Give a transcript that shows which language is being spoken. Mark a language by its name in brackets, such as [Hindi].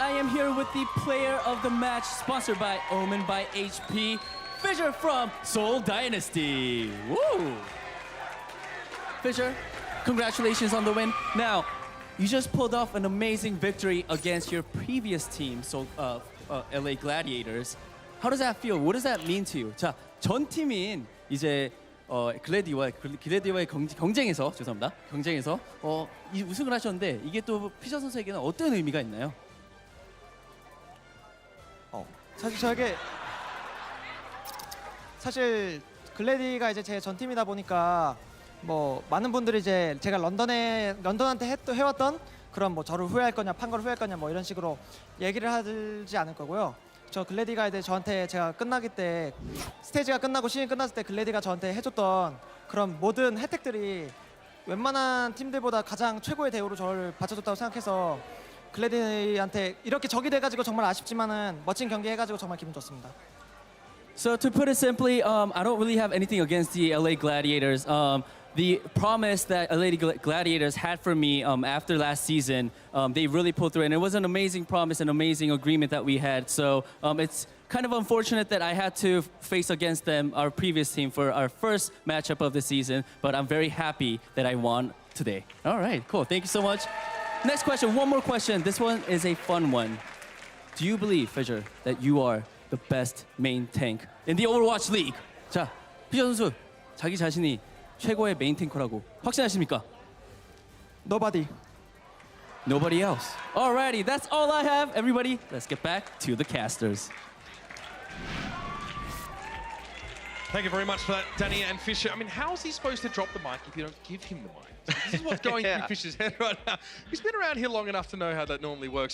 [English] I am here with the player of the match, sponsored by Omen by HP, Fisher from Seoul Dynasty. Woo! Fisher, congratulations on the win. Now, you just pulled off an amazing victory against your previous team, LA Gladiators. How does that feel? What does that mean to you? [Korean] 자, 전 팀인 이제 글래디와의 경쟁에서 이 우승을 하셨는데 이게 또 피셔 선수에게는 어떤 의미가 있나요? 사실 글래디가 이제 제 전 팀이다 보니까 뭐 많은 분들이 이제 제가 런던한테 해왔던 그런 뭐 저를 후회할 거냐, 판 걸 후회할 거냐 뭐 이런 식으로 얘기를 하지 않을 거고요. 저 글래디가 이제 저한테 제가 끝나기 때 스테이지가 끝나고 시즌 끝났을 때 글래디가 저한테 해줬던 그런 모든 혜택들이 웬만한 팀들보다 가장 최고의 대우로 저를 바쳐줬다고 생각해서 글래디한테 이렇게 적이 돼가지고 정말 아쉽지만은 멋진 경기 해가지고 정말 기분 좋습니다. [English] So to put it simply, I don't really have anything against the LA Gladiators. The promise that LA Gladiators had for me after last season, they really pulled through, and it was an amazing promise, an amazing agreement that we had. So it's kind of unfortunate that I had to face against them, our previous team, for our first matchup of the season, but I'm very happy that I won today. All right, cool. Thank you so much. Next question, one more question. This one is a fun one. Do you believe, Fisher, that you are the best main tank in the Overwatch League? [Korean] 자, 피셔 선수, 자기 자신이 최고의 메인 탱커라고 확신하십니까? [English] Nobody. Nobody else. Alrighty, that's all I have. Everybody, let's get back to the casters. Thank you very much for that, Danny and Fisher. I mean, how is he supposed to drop the mic if you don't give him the mic? This is what's going through Fisher's head right now. He's been around here long enough to know how that normally works.